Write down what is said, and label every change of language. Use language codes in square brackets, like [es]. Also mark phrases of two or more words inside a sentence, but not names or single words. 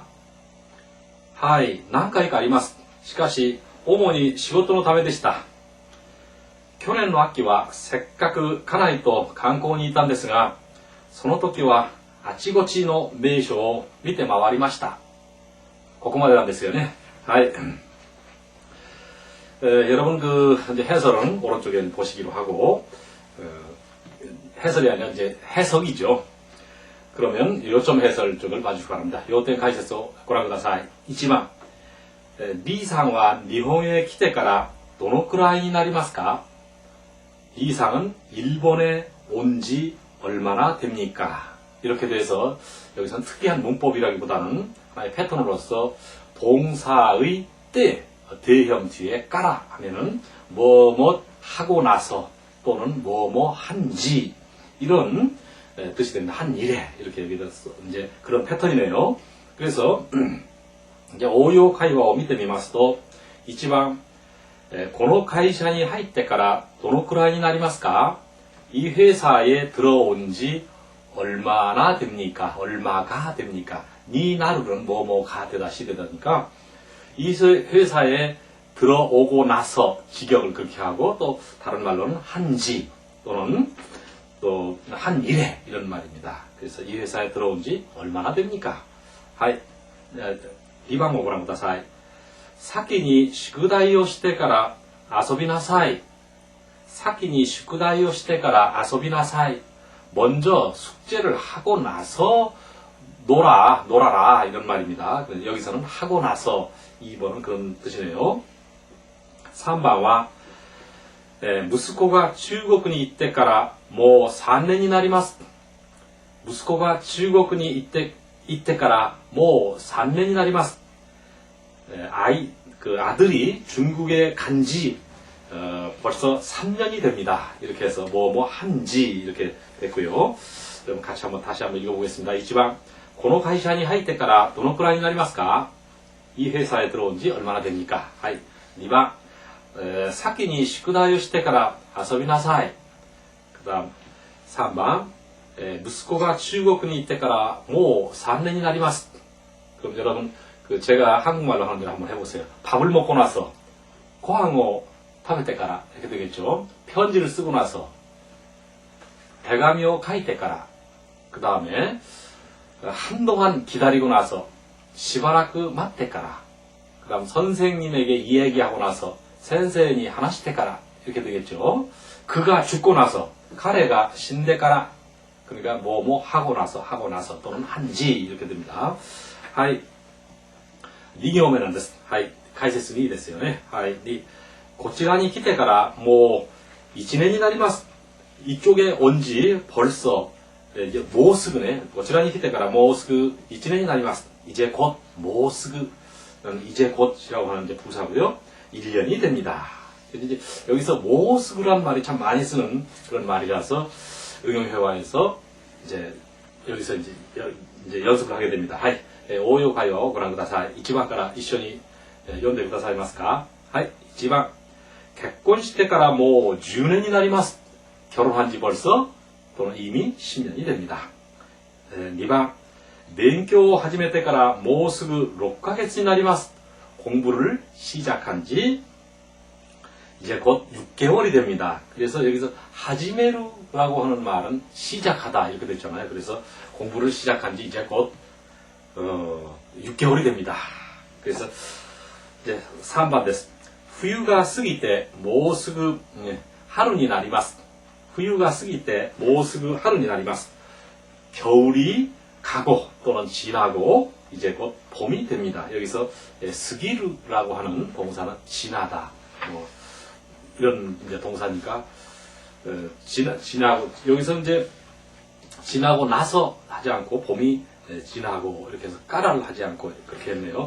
[ja] はい、何回かあります。しかし、主に仕事のためでした。去年の秋はせっかく家内と観光にいたんですが、その時はあちこちの名所を見て回りました。ここまでなんですよね。 [ko] はい。여러분 이제 해설은 오른쪽에 보시기로 하고 해설이 아니라 이제 해석이죠. 그러면 요점 해설 쪽을 봐주시기 바랍니다. [ja] 요점 解説をご覧ください。1番、リーさんは日本へ来てからどのくらいになりますか? [ko] 리상은 일본에 온 지 얼마나 됩니까? 이렇게 돼서 여기서는 특이한 문법이라기보다는 하나의 패턴으로서 동사의 때 대형 뒤에 까라 하면은 뭐뭐 하고 나서 또는 뭐뭐 한지 이런 뜻이 됩니다. 한 일에 이렇게 얘기해서 이제 그런 패턴이네요. 그래서 이제 [ja] 応用会話を見てみますと、1番、この会社に入ってからどのくらいになりますか? [ko] 이 회사에 들어온 지 얼마나 됩니까? 얼마가 됩니까? [ja] になるは [ko] 뭐뭐가 되다 시되다니까 이 회사에 들어오고 나서 직역을 그렇게 하고 또 다른 말로는 한지 또는 또 한 일에 이런 말입니다. 그래서 이 회사에 들어온 지 얼마나 됩니까? [ja] はい。2番をご覧ください。先に宿題をしてから遊びなさい。先に宿題をしてから遊びなさい。 [ko] 먼저 숙제를 하고 나서 놀아라 이런 말입니다. 여기서는 하고 나서 2번은 그런 뜻이네요. [ja] 3번은 息子が中国に行ってからもう3年になります。息子が中国に行ってからもう3年になります。 [ko] 아들이 중국에 간지 벌써 3년이 됩니다. 이렇게 해서 뭐 한지 이렇게 됐고요. 그럼 다시 한번 읽어보겠습니다. 1번, [ja] この会社に入ってからどのくらいになりますか? [ko] 이 회사에 들어온 지 얼마나 됩니까? 2번, [ja] 先に宿題をしてから遊びなさい. [ko] 그다음 3번, [ja] 息子が中国に行ってからもう 3年になります. [ko] 그럼 여러분 제가 한국말로 하는 대로 한번 해보세요. 밥을 먹고 나서, [ja] ご飯を食べてから [ko] 이렇게 되겠죠. 편지를 쓰고 나서, [ja] 手紙を書いてから, [ko] 그 다음에 한동안 기다리고 나서, [ja] しばらく待ってから, [ko] 그 다음 선생님에게 이야기하고 나서, [ja] 先生に話してから [ko] 이렇게 되겠죠. 그가 죽고 나서, [ja] 彼が 死んでから, [ko] 그러니까 뭐 하고 나서 또는 한지 이렇게 됩니다. [ja] はい。2行目なんです。はい。解説にいいですよね。はい。こちらに来てからもう1年になります。 [ko] 이쪽에 온 지 벌써 [ja] もうすぐね。こちらに来てからもうすぐ1年になります。 [ko] 이제 곧 [ja] もうすぐ [ko] 이제 곧이라고 하는 이제 부사고요. 1년이 됩니다. 이제 여기서 もうすぐ란 말이 참 많이 쓰는 그런 말이라서 응용회화에서 이제 여기서 이제 연습을 하게 됩니다. [ja] はい。応用会話をご覧ください。1番から一緒に読んでくださいますか？はい。1番。結婚してからもう10年になります. [ko] 결혼한 지 벌써 또는 이미 10년이 됩니다. 2번, [ja] 勉強を始めてからもうすぐ6ヶ月になります. [ko] 공부를 시작한 지 이제 곧 6개월이 됩니다. 그래서 여기서 하지메루라고 하는 말은 시작하다 이렇게 됐잖아요. 그래서 공부를 시작한 지 이제 곧 6개월이 됩니다. 그래서 이제 3번 です. [ja] 冬が過ぎてもうすぐ春になります. 冬が過ぎてもうすぐ春になります. [ko] 겨울이 가고 또는 지나고 이제 곧 봄이 됩니다. 여기서 스기르라고 하는 동사는 지나다. 뭐 이런 이제 동사니까 지나고 여기서 이제 지나고 나서 하지 않고 봄이 지나고 이렇게 해서 까라를 하지 않고 그렇게 했네요.